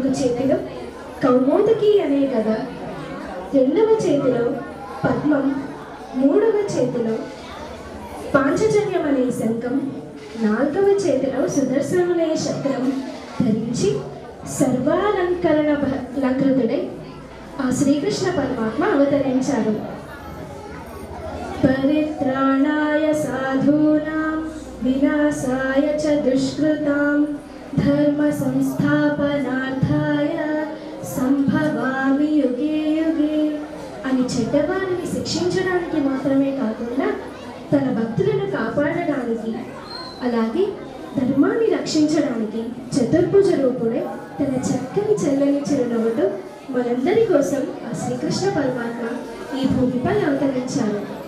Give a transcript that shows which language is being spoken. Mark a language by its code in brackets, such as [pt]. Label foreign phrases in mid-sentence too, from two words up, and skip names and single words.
[te] చేతిలో కౌమోదకి అనే గద, రెండవ చేతిలో పద్మం, మూడవ చేతిలో పాంచజన్యం అనే శంఖం, నాలుగవ చేతిలో సుదర్శనమనే చక్రం ధరించి సర్వాలంకరణ లంకృతుడై ఆ శ్రీకృష్ణ పరమాత్మ అవతరించారు. [sa] పరిత్రాణాయ సాధూనాం వినాశాయ చ దుష్కృతాం ధర్మ సంస్థాపనార్థాయ సంభవామి యుగే యుగే [te] అని చెడ్డవారిని శిక్షించడానికి మాత్రమే కాకుండా తన భక్తులను కాపాడడానికి అలాగే ధర్మాన్ని రక్షించడానికి చతుర్భుజ రూపుడే తన చక్కని చెల్లని చిరునవ్వుతో మనందరి కోసం ఆ శ్రీకృష్ణ పరమాత్మ ఈ భూమిపై అవతరించారు.